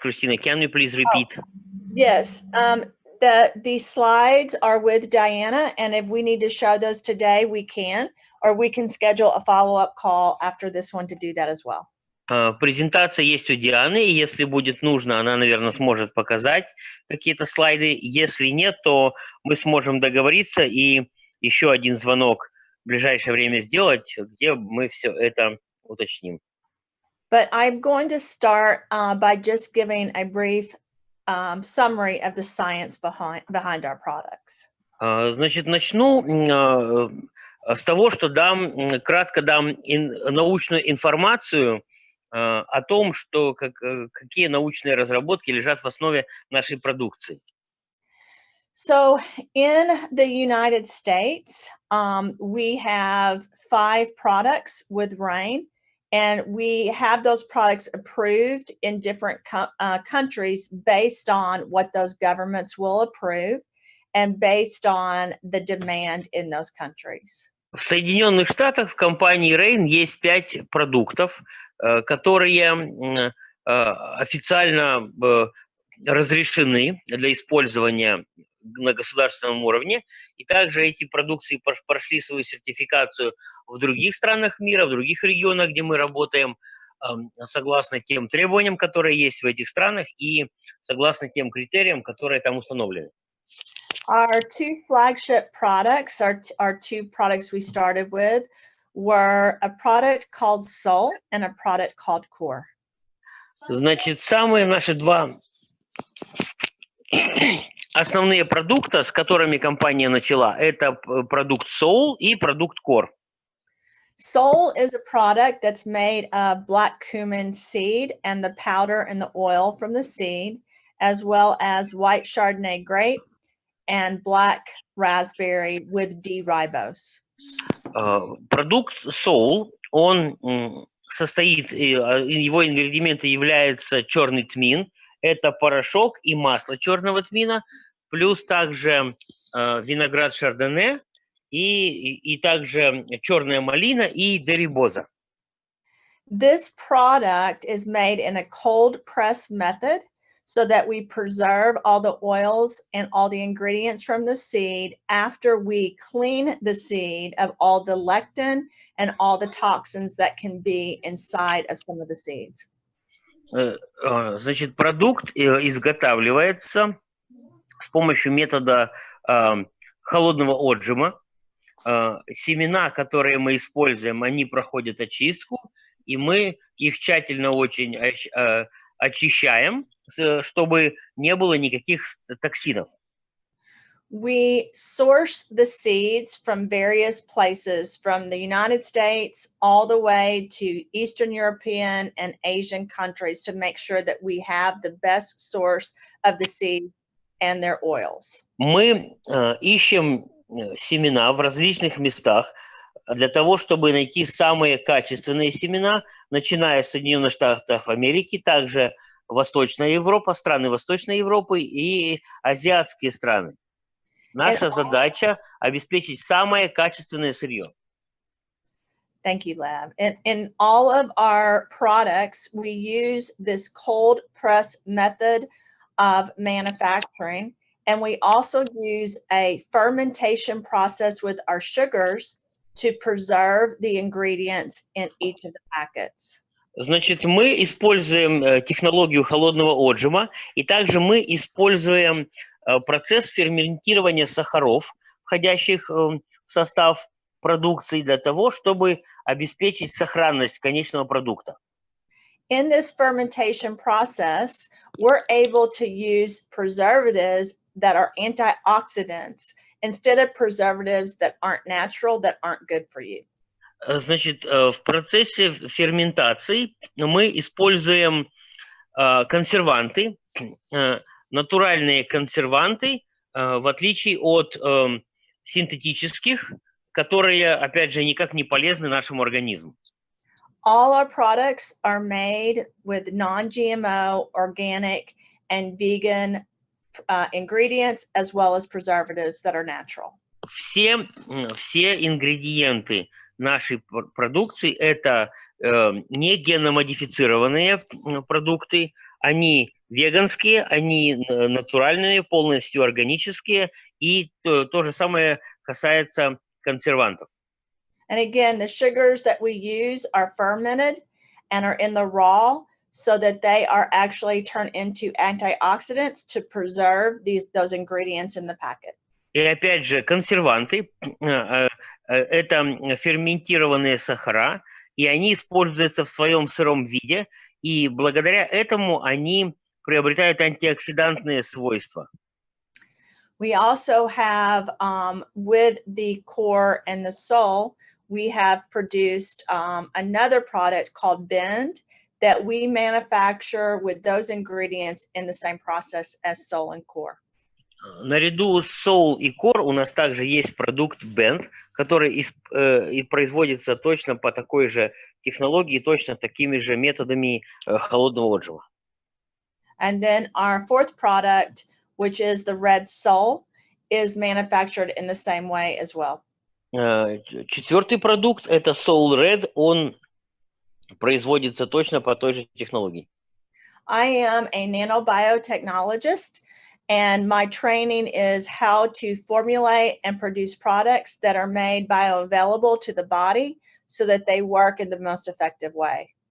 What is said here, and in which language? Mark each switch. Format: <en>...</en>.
<en>Christina, can you please repeat? Yes, the slides are with Diana, and if we need to show those today, we can, or we can schedule a follow-up call after this one to do that as well.</en> <ru>Презентация есть у Дианы, и если будет нужно, она, наверное, сможет показать какие-то слайды. Если нет, то мы сможем договориться и еще один звонок в ближайшее время сделать, где мы все это уточним.</ru> <en>But I'm going to start by just giving a brief summary of the science behind our products.</en> <ru>Значит, начну с того, что кратко дам научную информацию о том, что какие научные разработки лежат в основе нашей продукции.</ru> <en>So in the United States, we have 5 products with RAIN. And we have those products approved in different countries based on what those governments will approve and based on the demand in those countries.</en> <ru>В Соединенных Штатах в компании RAIN есть 5 продуктов, которые официально разрешены для использования на государственном уровне, и также эти продукции прошли свою сертификацию в других странах мира, в других регионах, где мы работаем, согласно тем требованиям, которые есть в этих странах, и согласно тем критериям, которые там установлены.</ru> <en>Our 2 flagship products, our 2 products we started with, were a product called Soul and a product called Core.</en> <ru>Значит, самые наши 2 основные продукты, с которыми компания начала, это продукт Soul и продукт Core.</ru> <en>Soul is a product that's made of black cumin seed and the powder and the oil from the seed, as well as white Chardonnay grape and black raspberry with D-ribose.</en> <ru>Продукт Soul, он состоит, его ингредименты являются черный тмин, это порошок и масло черного тмина, плюс также виноград шардоне и также черная малина и дерибоза.</ru> <en>This product is made in a cold press method so that we preserve all the oils and all the ingredients from the seed after we clean the seed of all the lectin and all the toxins that can be inside of some of the seeds.</en> <ru>Значит, продукт изготавливается с помощью метода холодного отжима. Семена, которые мы используем, они проходят очистку, и мы их тщательно очень очищаем, чтобы не было никаких токсинов.</ru> <en>We source the seeds from various places, from the United States all the way to Eastern European and Asian countries, to make sure that we have the best source of the seeds and their oils.</en> <ru>Мы ищем семена в различных местах для того, чтобы найти самые качественные семена, начиная с Соединенных Штатов Америки, также Восточная Европа, страны Восточной Европы и азиатские страны. Наша задача – обеспечить самое качественное сырье.</ru> <en>Thank you, Lab. In all of our products, we use this cold press method of manufacturing, and we also use a fermentation process with our sugars to preserve the ingredients in each of the packets.</en> <ru>Значит, мы используем технологию холодного отжима, и также мы используем процесс ферментирования сахаров, входящих в состав продукции, для того, чтобы обеспечить сохранность конечного продукта.</ru> <en>In this fermentation process, we're able to use preservatives that are antioxidants instead of preservatives that aren't natural, that aren't good for you.</en> <ru>Значит, в процессе ферментации мы используем консерванты, натуральные консерванты, в отличие от синтетических, которые, опять же, никак не полезны нашему организму.</ru> <en>All our products are made with non-GMO, organic, and vegan ingredients, as well as preservatives that are natural.</en> <ru>Все ингредиенты нашей продукции – это не геномодифицированные продукты, Они веганские, они натуральные, полностью органические, и то же самое касается консервантов.</ru> <en>And again, the sugars that we use are fermented and are in the raw so that they are actually turned into antioxidants to preserve those ingredients in the packet.</en> <ru>И опять же, консерванты это ферментированные сахара, и они используются в своем сыром виде, и благодаря этому они приобретают антиоксидантные свойства.</ru> <en>We also have, with the core and the soul, we have produced another product called Bend that we manufacture with those ingredients in the same process as soul and core.</en> <ru>Наряду с Soul и Core у нас также есть продукт Bend, который и производится точно по такой же технологии, точно такими же методами холодного отжима.</ru> <en>And then our fourth product, which is the Red Soul, is manufactured in the same way as well.</en> <ru>Четвертый продукт – это Soul Red, он производится точно по той же технологии.</ru> <en>I am a nanobiotechnologist, and my training is how to formulate and produce products that are made bioavailable to the body so that they work in the most effective way.</en>